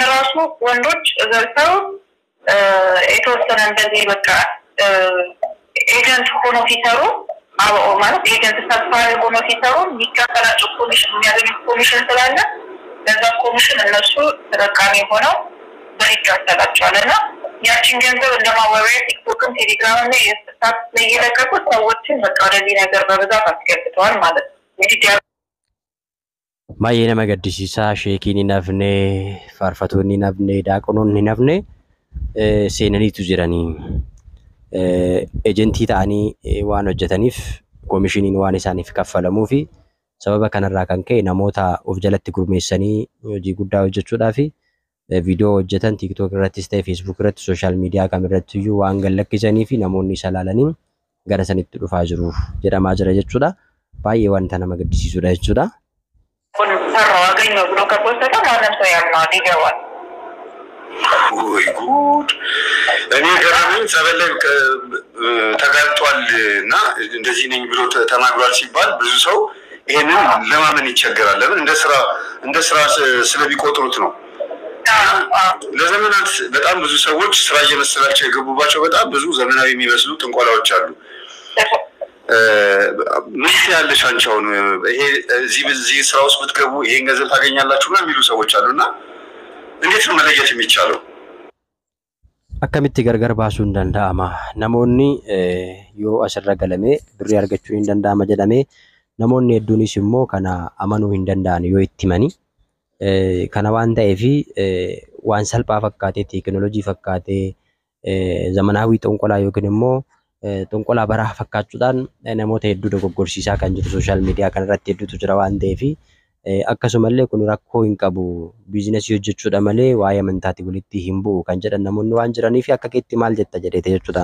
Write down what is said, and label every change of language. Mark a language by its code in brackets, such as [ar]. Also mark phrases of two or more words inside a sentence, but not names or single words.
[am] ራሱ ወንዶች ገብተው የተወሰነ እንደዚህ በቃ ኤጀንት ሆኖ ሲሰሩ ማለት ኤጀንት ተስፋሪ ሆኖ ሲሰሩ የሚከፈላቸው ኮሚሽን የሚያገኙት ኮሚሽን ስላለ ለዛ ኮሚሽን እነሱ ተጠቃሚ ሆነው በይካፈላቸዋል እና ያችን ገንዘብ እንደማወሪያ ቲክቶክም ቴሌግራም ላይ የስታት ላይ የለቀቁት ሰዎችን በቃ ወደዚህ ነገር በብዛት አስገብተዋል ማለት ነው። እንግዲህ [om] baay'ee nama gaddisiisaa sheekiin hin hafne faarfatoonni hin hafne daaqonoonni hin hafne seenaniitu jiranii ejentii ta'anii waan hojjetaniif koomishiniin waan isaaniif kaffalamuu fi sababa kanarraa kan ka'e namoota of jalatti gurmeessanii hojii guddaa hojjechuudhaa fi viidiyoo hojjetan TikTok irrattis ta'e Facebook irratti sooshaal miidiyaa kamirratti iyyuu waan gallakkisanii fi namoonni isa laalanii gara sanitti dhufaa jiru jedhamaa jira jechuudha. Baay'ee wanta nama gaddisiisudha jechuudha. kun sarraa agreenya [am] ብሎ ከፖስተታ ማንም ሰው ያምናል ይገባል። ወይ ጉድ! እኔ ገረመኝ። ጸበል ላይ ተጋልጧል እና እንደዚህ ነኝ ብሎ ተናግሯል ሲባል ብዙ ሰው ይሄንን ለማመን ይቸገራል። ለምን እንደ ስራ ስለሚቆጥሩት ነው። ለዘመናት በጣም ብዙ ሰዎች ስራ እየመሰላቸው የገቡባቸው በጣም ብዙ ዘመናዊ የሚመስሉ ጥንቆላዎች አሉ። ምን ያለሽ አንቺ አሁን ይሄ እዚህ ስራ ውስጥ ብትገቡ ይሄን ገንዘብ ታገኛላችሁ ነው የሚሉ ሰዎች አሉና እንዴት ነው መለየት የሚቻለው? [om] akkamitti gargar baasuu hin danda'ama namoonni yoo asirra galamee birrii argachuu hin danda'ama jedhamee namoonni hedduunis immoo kana amanuu hin danda'an yoo itti himani kana waan ta'eef waan salphaa fakkaatee teekinooloojii fakkaatee zamanaawii xonqolaa yookiin immoo xonqolaa baraa fakkaachuudhaan namoota hedduu dogoggorsiisaa kan jiru sooshaal miidiyaa kanarratti hedduutu jira waan ta'eef akkasumallee kun rakkoo hin qabu biizinasii hojjechuudha malee waa'ee amantaatti walitti hin bu'u kan jedhan namoonni waan jiraniif akka keetti maal jetta jedheete jechuudha.